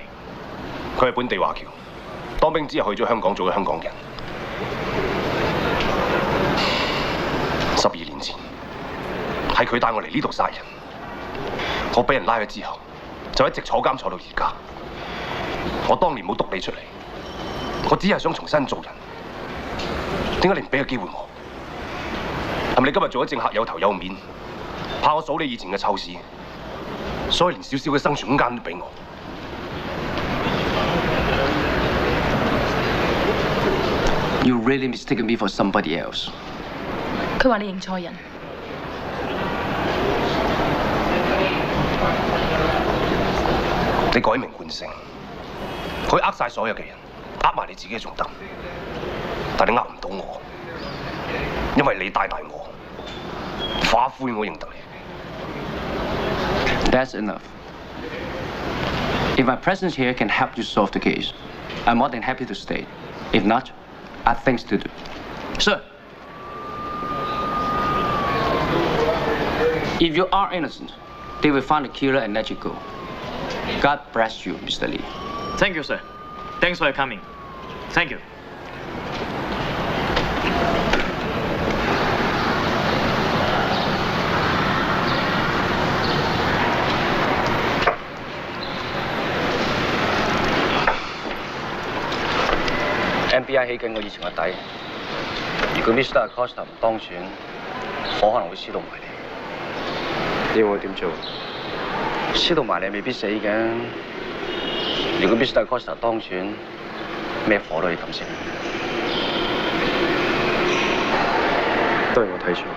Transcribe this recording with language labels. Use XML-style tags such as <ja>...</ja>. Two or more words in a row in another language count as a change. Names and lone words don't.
<yue>佢係本地華僑，當兵之後去咗香港做咗香港人。12年前，係佢帶我嚟呢度殺人，我俾人拉咗之後，就一直坐監坐到而家。我當年冇篤你出嚟，我只係想重新做人。點解你唔俾個機會我？係咪你今日做咗政客有頭有面，怕我數你以前嘅臭事？所以連少少嘅生存空間都俾我。</yue> <en>You really mistaken me for somebody else.</en> <yue>佢話你認錯人。你改名換姓，可以呃晒所有嘅人，呃埋你自己仲得，但你呃唔到我，因為你大我，化灰我認得你。</yue> <en>That's enough. If my presence here can help you solve the case, I'm more than happy to stay. If not, I have things to do. Sir. If you are innocent, they will find the killer and let you go. God bless you, Mr. Lee. Thank you, sir. Thanks for your coming. Thank you.</en> <yue>FBI 起緊我以前個底，如果 Mr. Acosta 唔當選，我可能會燒到埋你。你要我點做？燒到埋你未必死嘅。如果 Mr. Acosta 當選，咩火都可以撳熄。都係我睇錯。</yue>